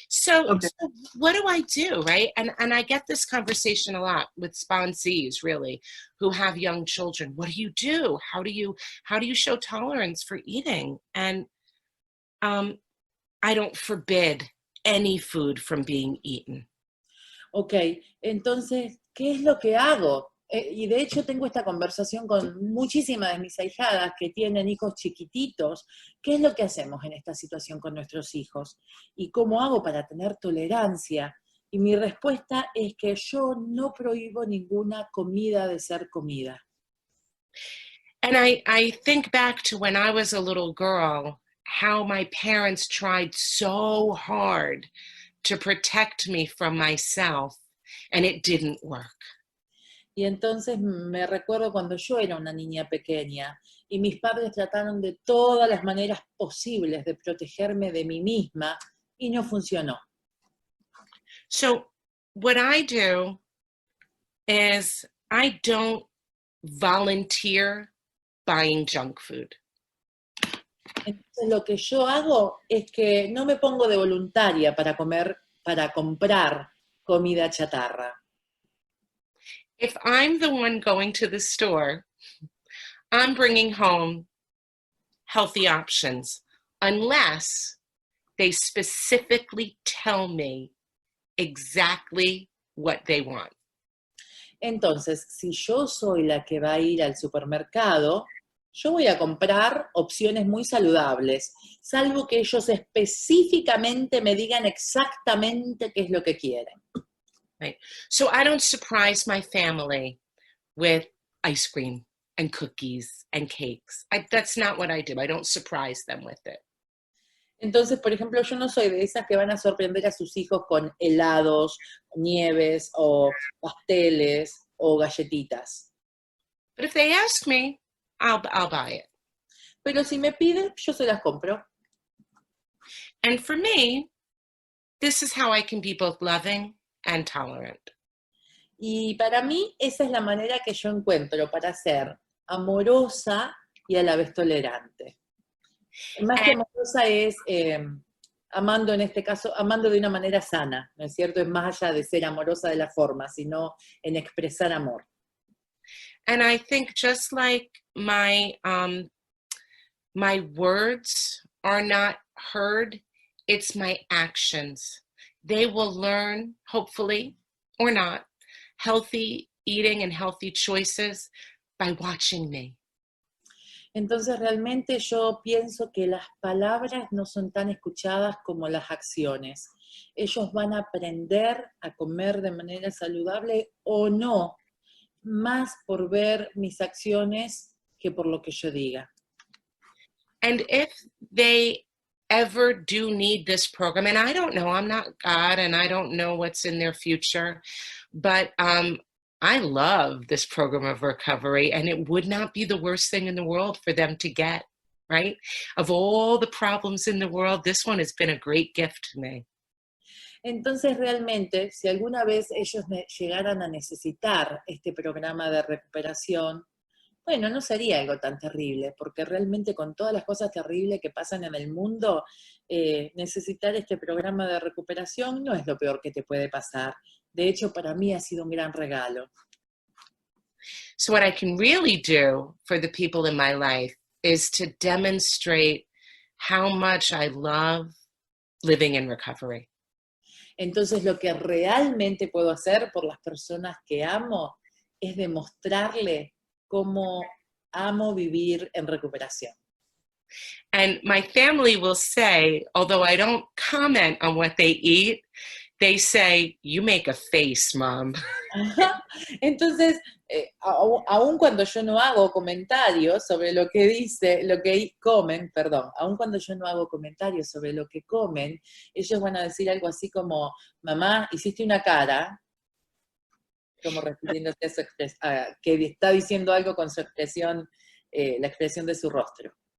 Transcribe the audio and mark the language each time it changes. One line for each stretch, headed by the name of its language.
English: So what do I do, right? And I get this conversation a lot with sponsees, really, who have young children. What do? How do you show tolerance for eating? And I don't forbid any food from being eaten.
Spanish: Ok, entonces, ¿qué es lo que hago? Y de hecho tengo esta conversación con muchísimas de mis ahijadas que tienen hijos chiquititos. ¿Qué es lo que hacemos en esta situación con nuestros hijos? ¿Y cómo hago para tener tolerancia? Y mi respuesta es que yo no prohíbo ninguna comida de ser comida.
English: And I think back to when I was a little girl, how my parents tried so hard to protect me from myself, and it didn't work.
Spanish: Y entonces me recuerdo cuando yo era una niña pequeña y mis padres trataron de todas las maneras posibles de protegerme de mí misma y no funcionó.
English: So what I do is I don't volunteer buying junk food.
Spanish: Entonces lo que yo hago es que no me pongo de voluntaria para comprar comida chatarra.
English: If I'm the one going to the store, I'm bringing home healthy options, unless they specifically tell me exactly what they want.
Spanish: Entonces, si yo soy la que va a ir al supermercado, yo voy a comprar opciones muy saludables, salvo que ellos específicamente me digan exactamente qué es lo que quieren.
English: Right. So I don't surprise my family with ice cream and cookies and cakes. That's not what I do. I don't surprise them with it.
Spanish: Entonces, por ejemplo, yo no soy de esas que van a sorprender a sus hijos con helados, nieves o pasteles o galletitas.
English: But if they ask me, I'll buy it.
Spanish: Pero si me piden, yo se las compro.
English: And for me, this is how I can be both loving and tolerant.
Spanish: Y para mí, esa es la manera que yo encuentro para ser amorosa y a la vez tolerante. Más que amorosa es amando, en este caso, amando de una manera sana, ¿no es cierto? Es más allá de ser amorosa de la forma, sino en expresar amor.
English: And I think just like my words are not heard, it's my actions. They will learn, hopefully, or not, healthy eating and healthy choices by watching me.
Spanish: Entonces realmente yo pienso que las palabras no son tan escuchadas como las acciones. Ellos van a aprender a comer de manera saludable o no, más por ver mis acciones que por lo que yo diga.
English: And if they ever do need this program, and I don't know, I'm not God and I don't know what's in their future, but I love this program of recovery, and it would not be the worst thing in the world for them to get, right? Of all the problems in the world, this one has been a great gift to me.
Spanish: Entonces realmente, si alguna vez ellos llegaran a necesitar este programa de recuperación, bueno, no sería algo tan terrible, porque realmente con todas las cosas terribles que pasan en el mundo, necesitar este programa de recuperación no es lo peor que te puede pasar. De hecho, para mí ha sido un gran regalo.
English: So what I can really do for the people in my life is to demonstrate how much I love living in recovery.
Spanish: Entonces, lo que realmente puedo hacer por las personas que amo es demostrarle cómo amo vivir en recuperación.
English: And my family will say, although I don't comment on what they eat, they say, you make a face, Mom.
Spanish: Entonces, aun cuando yo no hago comentarios sobre lo que comen, aun cuando yo no hago comentarios sobre lo que comen, ellos van a decir algo así como, mamá, hiciste una cara, como refiriéndose a su que está diciendo algo con su expresión, la expresión de su rostro.